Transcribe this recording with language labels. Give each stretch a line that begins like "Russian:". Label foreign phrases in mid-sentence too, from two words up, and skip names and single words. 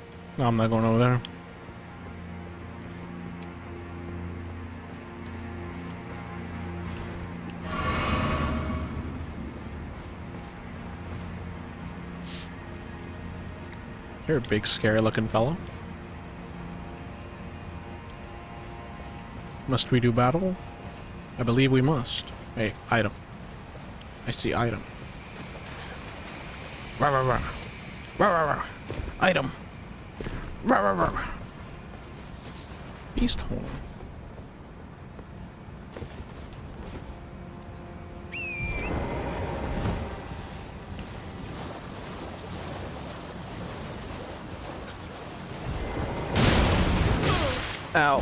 English: No, I'm not going over there. You're a big, scary-looking fellow. Must we do battle? I believe we must. Hey, item. I see item. Rah, rah, rah. Rah, rah, rah. Item. Rah, rah, rah. Beast horn. Ow.